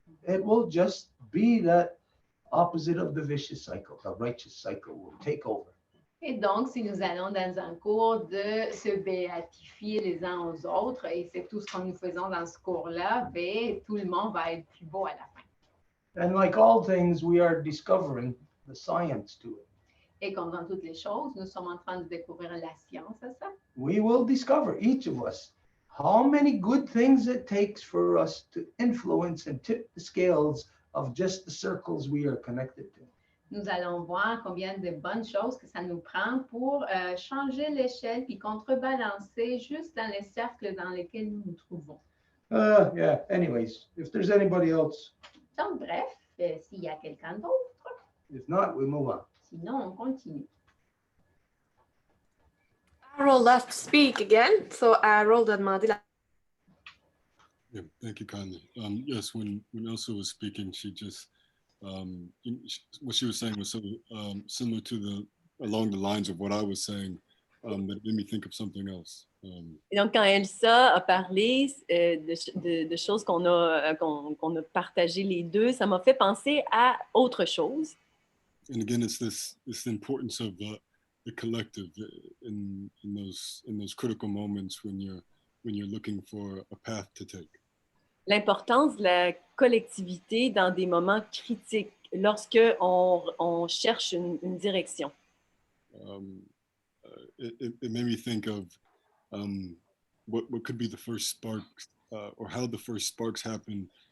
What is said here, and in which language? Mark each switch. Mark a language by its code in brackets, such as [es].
[en] It will just be that opposite of the vicious cycle. The righteous cycle will take over. [fr] Et donc, si nous allons dans un cours de se béatifier les uns aux autres, et c'est tout ce que nous faisons dans ce cours-là, ben, tout le monde va être plus beau à la fin. [en] And like all things, we are discovering the science to it. [fr] Et comme dans toutes les choses, nous sommes en train de découvrir la science à ça. [en] We will discover, each of us, how many good things it takes for us to influence and tip the scales of just the circles we are connected to. [fr] Nous allons voir combien de bonnes choses que ça nous prend pour changer l'échelle puis contrebalancer juste dans les cercles dans lesquels nous nous trouvons. [en] Yeah, anyways, if there's anybody else, [fr] Donc, bref, s'il y a quelqu'un d'autre, [en] if not, we move on. [fr] sinon on continue. [en] Carol left to speak again, so [fr] Carol a demandé la... [en] Yeah, thank you kindly. Yes, when Elsa was speaking, she just what she was saying was so similar to along the lines of what I was saying, that made me think of something else. [fr] Et donc, quand Elsa a parlé de choses qu'on a partagées les deux, ça m'a fait penser à autre chose. [en] And again, it's the importance of the collective in those critical moments when you're looking for a path to take. [fr] L'importance de la collectivité dans des moments critiques, lorsque on cherche une direction. [en] It made me think of what could be the first sparks, or how the first sparks happen